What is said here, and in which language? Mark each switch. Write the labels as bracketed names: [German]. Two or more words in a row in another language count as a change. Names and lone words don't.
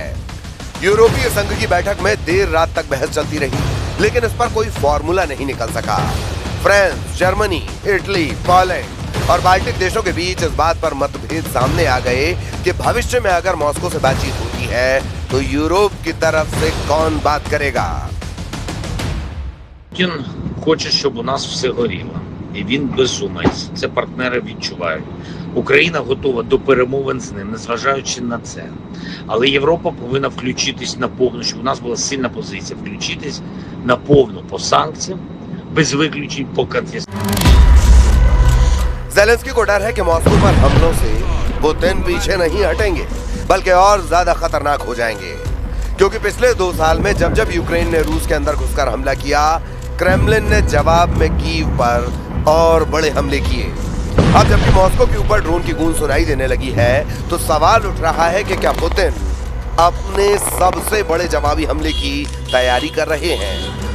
[Hindi] यूरोपीय संघ की बैठक में देर रात तक बहस चलती रही, लेकिन इस पर कोई फॉर्मूला नहीं निकल सका। फ्रांस, जर्मनी, इटली, पोलैंड और बाल्टिक देशों के बीच इस बात पर मतभेद सामने आ गए कि भविष्य में अगर मॉस्को से बातचीत होती है तो यूरोप की तरफ से कौन बात करेगा? [Ukrainian] Путін хоче, щоб у нас все горіло. І він безумець. Це партнери відчувають. Україна готова до перемовин з ним, незважаючи на це. Але Європа повинна включитись на повну, щоб у нас була сильна позиція. Включитись на повну по санкціям, без виключень по конфіскації. [Hindi] ज़ेलेंस्की को डर है कि मॉस्को पर हमलों से पुतिन पीछे नहीं हटेंगे, बल्कि और ज्यादा खतरनाक हो जाएंगे। क्योंकि पिछले 2 साल में जब जब यूक्रेन ने रूस के अंदर घुसकर हमला किया, क्रेमलिन ने जवाब में कीव पर और बड़े हमले किए। अब जबकि मॉस्को के ऊपर ड्रोन की गूंज सुनाई देने लगी है, तो सवाल उठ रहा है कि क्या पुतिन अपने सबसे बड़े जवाबी हमले की तैयारी कर रहे हैं।